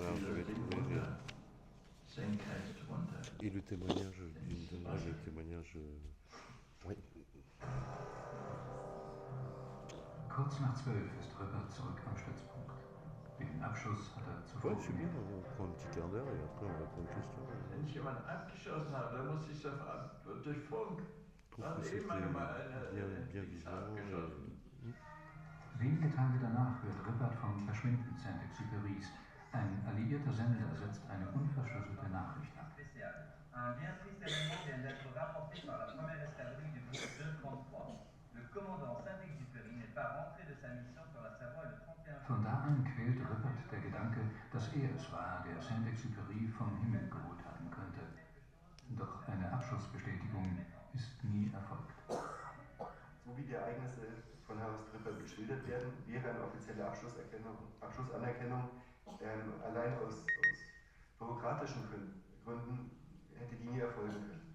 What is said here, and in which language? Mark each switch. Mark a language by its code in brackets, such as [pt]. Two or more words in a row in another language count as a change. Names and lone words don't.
[fr] je vais trouver. [de] Senkrecht runter. [fr] Et le témoignage, il me donnera le témoignage. Oui. [de] Kurz nach 12 ist Rippert zurück am Stützpunkt. Den Abschuss hat er zuvor [fr] Ouais, c'est bien, [de] gemerkt. [fr] on prend un petit quart d'heure et après on répond aux questions. [de] Wenn ich jemanden abgeschossen habe, dann muss ich sofort durch Funk. [fr] Je trouve que c'était bien vivant. [de] Wenige Tage danach wird Rippert vom Verschwinden Saint-Exupérys. Ein alliierter Sender setzt eine unverschlüsselte Nachricht ab. [fr] Un bien triste événement vient d'être rapporté par la première escadrille du groupe 233. Le commandant Saint-Exupéry n'est pas rentré de sa mission sur la Savoie le 31 [de] Von da an quält Rippert der Gedanke, dass er es war, der Saint-Exupéry vom Himmel geholt haben könnte. Doch eine Abschussbestätigung ist nie erfolgt. So wie die Ereignisse von Horst Rippert geschildert werden, wäre eine offizielle Abschussanerkennung allein aus bürokratischen Gründen hätte die nie erfolgen können.